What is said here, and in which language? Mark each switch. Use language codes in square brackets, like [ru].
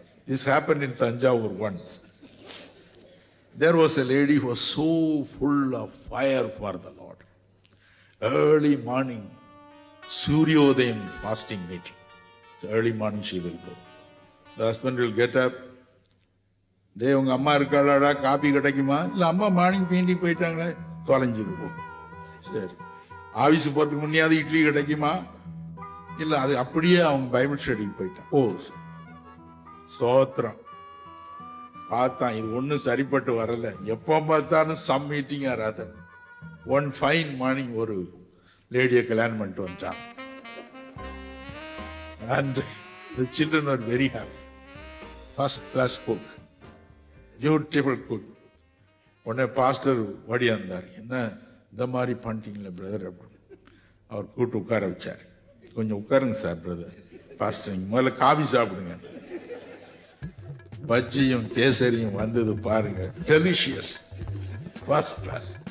[en] This happened in Tanjavur once. There was a lady who was so full of fire for the Lord. Early morning, Suryodayam fasting meeting. So early morning she will go. The husband will get up. [ta] டே உங்க அம்மா இருக்காளாடா, coffee கிடைக்குமா? இல்லை அம்மா morning பீண்டி போயிட்டாங்களே, தொலைஞ்சிது போ. சரி, office போகிறதுக்கு முன்னையாவது இட்லி கிடைக்குமா? இல்லை அது அப்படியே அவங்க பைபிள் ஸ்டடிக்கு போயிட்டான். ஓ ஸ்தோத்திரம். பார்த்தான் இது ஒன்றும் சரிப்பட்டு வரல, எப்போ பார்த்தாலும் சம் மீட்டிங்காக ராத. [en] one fine morning [ta] ஒரு லேடியை கல்யாணம் பண்ணிட்டு வந்துட்டான். [en] And the children were very happy. First class cook, beautiful cook. [ta] உடனே பாஸ்டர் ஓடியாந்தார். என்ன இந்த மாதிரி பண்ணிட்டீங்களே பிரதர் அப்படின்னு. அவர் கூட்டு உட்கார வச்சார். கொஞ்சம் உட்காருங்க சார் பிரதர். பாஸ்டர் நீங்கள் முதல்ல காபி சாப்பிடுங்க. பஜ்ஜியும் கேசரியும் வந்தது பாருங்க, [en] Delicious, first class.